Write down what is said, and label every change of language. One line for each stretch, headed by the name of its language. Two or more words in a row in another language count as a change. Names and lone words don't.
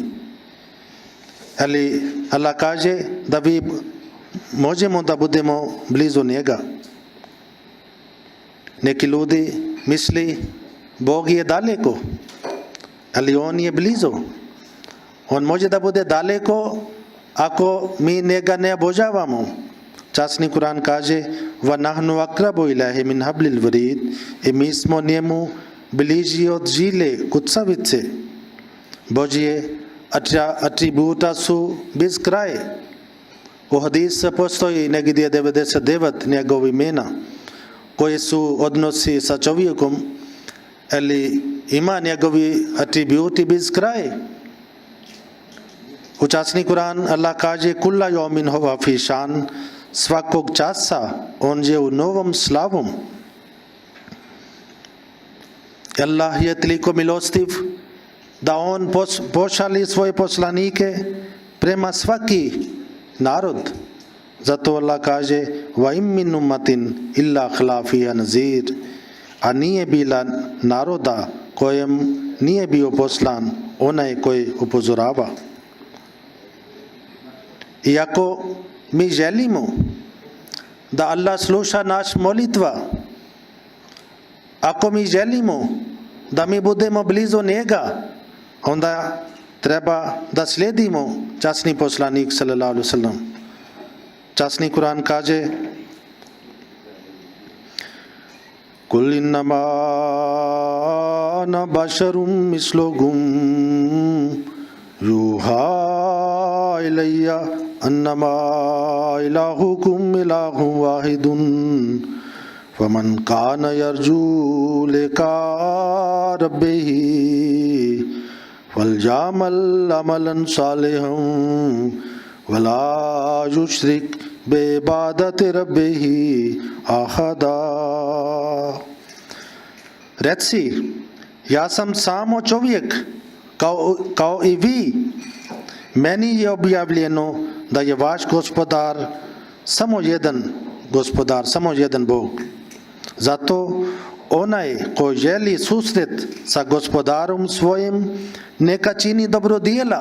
Bosnian: Ali Allah kaže da vi možemo da budemo blizu njega. Neki ljudi misli Bog je daleko, ali on je blizu. On može da bude daleko ako mi njega ne obožavamo. Časni Kur'an kaže
Arabic: وَنَحْنُ أَقْرَبُ إِلَيْهِ مِنْ حَبْلِ الْوَرِيدِ,
Bosnian: i mi smo njemu bliži od žile kucavice. Božje atributa su bez kraja. U hadisu postoji negdje 99 njegovih imena koje su odnosi sa čovjekom, ali ima njegovi atributi bez kraja. U časni Kur'an Allah kaže
Arabic: كل يوم هو في شأن,
Bosnian: svakog časa on je u novom slavom. Allah je toliko milostiv da on pošalje svoje poslanike prema svaki narod. Zato Allah kaže
Arabic: وإن من أمة إلا خلا فيها نذير,
Bosnian: a nije bila naroda kojem nije bio poslan onaj koji upozorava. Iako mi želimo da Allah sluša naš molitva, ako mi želimo da mi budemo blizu njega, onda treba da slijedimo časni poslanik
Arabic: صلى الله عليه وسلم.
Bosnian: Časni Kur'an kaže
Arabic: قل إنما أنا بشر مثلكم يوحى إلي أنما إلهكم إله واحد فمن كان يرجو لقاء ربه فليعمل عملا صالحا ولا يشرك بعبادة ربه أحدا.
Bosnian: Reci, ja sam samo čovjek kao i vi. Meni je objavljeno da je vaš gospodar samo jedan Bog. Zato onaj ko želi susret sa gospodarom svojim, neka čini dobro djela.